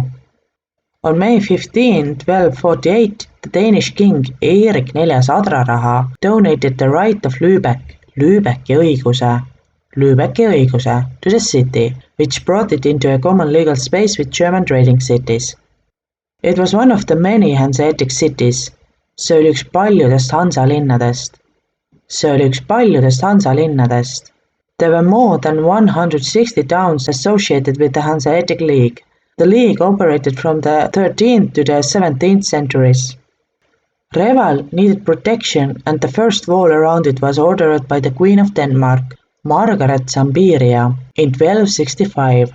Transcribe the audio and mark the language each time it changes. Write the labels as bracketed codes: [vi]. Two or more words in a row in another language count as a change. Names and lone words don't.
[en] On May 15, 1248, the Danish king Erik IV Adraraha donated the right of [et] Lübecki õiguse [en] to the city, which brought it into a common legal space with German trading cities. It was one of the many Hanseatic cities. [et] See oli üks paljudest Hansalinnadest. [en] There were more than 160 towns associated with the Hanseatic League. The league operated from the 13th to the 17th centuries. Reval needed protection, and the first wall around it was ordered by the Queen of Denmark, Margaret Zambiria, in 1265.